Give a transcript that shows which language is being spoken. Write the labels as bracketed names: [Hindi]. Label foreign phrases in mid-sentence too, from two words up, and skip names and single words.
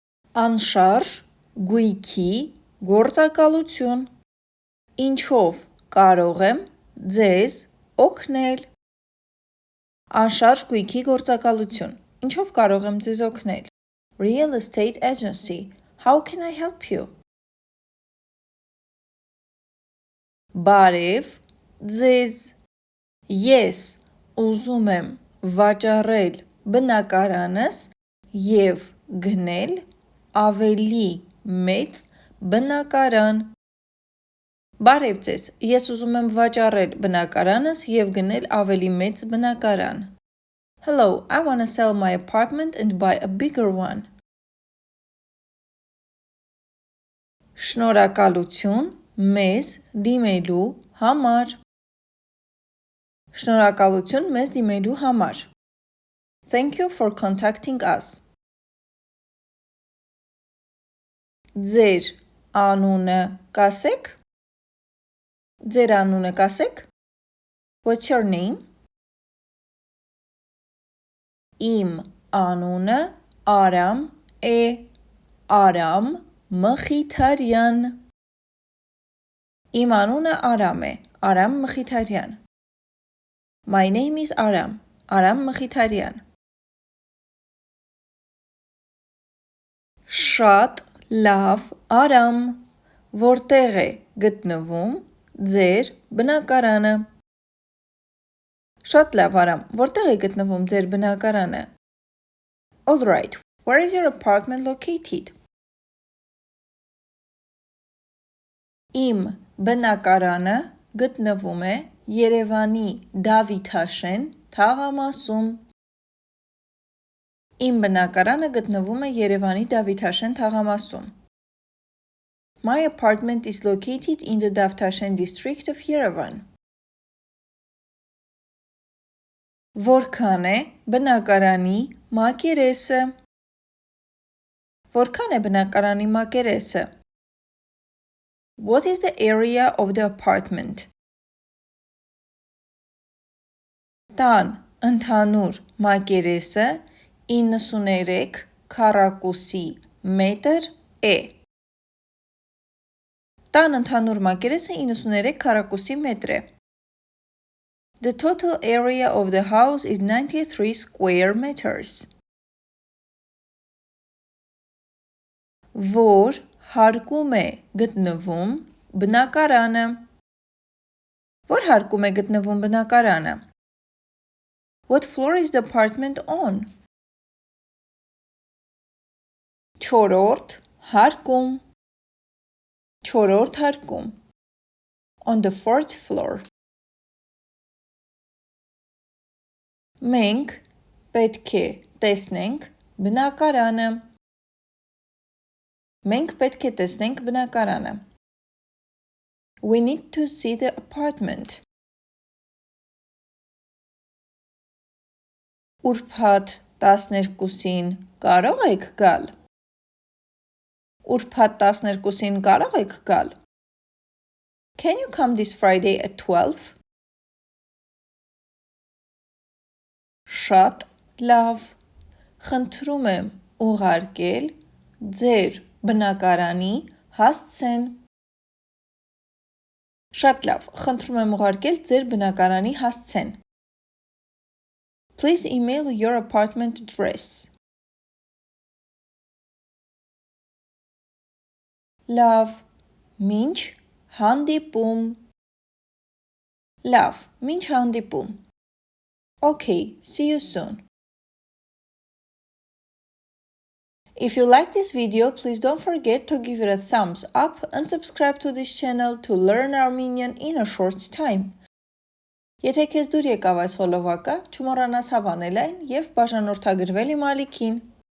[Armenian] Անշարժ գույքի գործակալություն։ Ինչով կարող եմ ձեզ օգնել։ Անշարժ գույքի գործակալություն։ Ինչով կարող եմ ձեզ օգնել։ [English] Real estate agency. How can I help you? [Armenian] Բարև ձեզ։ Ես ուզում եմ վաճառել բնակարանս և գնել ավելի մեծ բնակարան։ Բարև ձեզ։ Ես ուզում եմ վաճառել բնակարանս և գնել ավելի մեծ բնակարան։ [English] Hello, I want to sell my apartment and buy a bigger one. [Armenian] Շնորհակալություն մեզ դիմելու համար։ Շնորհակալություն մեզ դիմելու համար։ [English] Thank you for contacting us. [Armenian] Ձեր անունը կասեք։ Ձեր անունը կասեք։ [English] What's your name? [Armenian] Իմ անունը Արամ է։ Արամ Մխիթարյան։ Իմ անունը Արամ է։ Արամ Մխիթարյան։ [English] My name is Aram. Aram Mkhitarian. [Armenian] Շատ լավ Արամ, որտեղ է գտնվում ձեր բնակարանը։ Շատ լավ Արամ, որտեղ է գտնվում ձեր բնակարանը։ [English] All right, where is your apartment located? [Armenian] Իմ բնակարանը գտնվում է Երևանի Դավիթաշեն թաղամասում։ Իմ բնակարանը գտնվում է Երևանի Դավիթաշեն թաղամասում։ [English] My apartment is located in the Davtashen district of Yerevan. [Armenian] Որքան է բնակարանի մակերեսը։ Որքան է բնակարանի մակերեսը։ [English] What is the area of the apartment? [Armenian] Տան ընդհանուր մակերեսը 93 քառակուսի մետր է։ Տան ընդհանուր մակերեսը 93 քառակուսի մետր է։ [English] The total area of the house is 93 square meters. [Armenian] Որ հարկում է գտնվում բնակարանը։ Որ հարկում է գտնվում բնակարանը։ [English] What floor is the apartment on? [Armenian] Չորրորդ հարկում։ Չորրորդ հարկում։ [English] On the fourth floor. [Armenian] Մենք պետք է տեսնենք բնակարանը։ Մենք պետք է տեսնենք բնակարանը։ [English] We need to see the apartment. [Armenian] Ուրբաթ 12-ին կարող եք գալ։ Ուրբաթ 12-ին կարող եք գալ։ [English] Can you come this Friday at 12? [Armenian] Շատ լավ։ Խնդրում եմ ուղարկել ձեր բնակարանի հասցեն։ Շատ լավ։ Խնդրում եմ ուղարկել ձեր բնակարանի հասցեն։ [English] Please email your apartment address. [Armenian] Լավ, մինչ հանդիպում։ Լավ, մինչ հանդիպում։ [English] Okay, see you soon. If you like this video, please don't forget to give it a thumbs up and subscribe to this channel to learn Armenian in a short time. [Armenian] Եթե քեզ դուր եկավ այս հոլովակը, չմոռանաս հավանել այն և բաժանորդագրվել իմ ալիքին։